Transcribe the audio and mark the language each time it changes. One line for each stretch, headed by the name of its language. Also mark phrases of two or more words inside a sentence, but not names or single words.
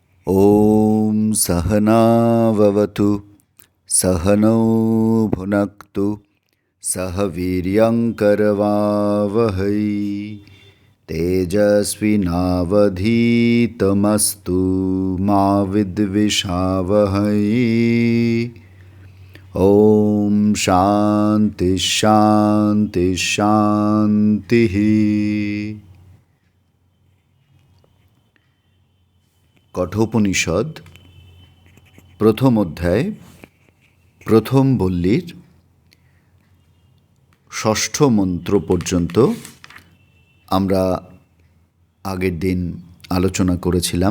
Sanskrit: ॐ सहनाववतु सहनौ भुनक्तु सह वीर्यङ्करवावहै तेजस्विनावधीतमस्तु मा विद्विषावहै। ॐ शान्ति शान्ति शान्तिः।
Bangla: কঠোপনিষদ প্রথম অধ্যায় প্রথম বল্লীর ষষ্ঠ মন্ত্র পর্যন্ত আমরা আগের দিন আলোচনা করেছিলাম।